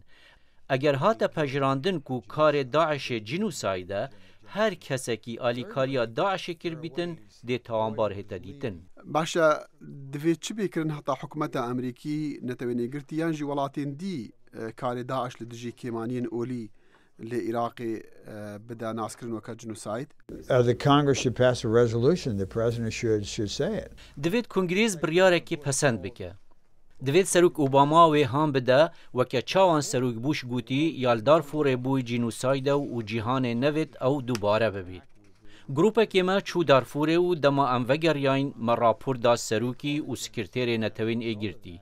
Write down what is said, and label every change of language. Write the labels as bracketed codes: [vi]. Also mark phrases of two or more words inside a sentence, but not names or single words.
[ku] Eger hate pejirandin ku karê Daişê cînosayîd e, her kesekî alîkariya Daişê kirbîtin dê tawanbar hête dîtin. Baş e divê çi bêkirin heta hikûmeta Amerîkî netewênê girtî yan jî welatên dî karê Daeş li dijî kêmaniyên olî li Iraqê bide naskirin weke cînosayîd? [en] The Congress should pass a resolution. The president should say it. [ku] Divêt Kongrêz biryarekî pesend bike. Divêt Serok Obama wê ham bide weke çawan Serok Bush gotî ya li Darfurê bûyî cînosayîde û cîhanê nevêt ew dubare bibî. Grûpekê me çû Darfurê û dema em vegeriyayîn me rapor da serokî û sekretêrê netewên ê girtî.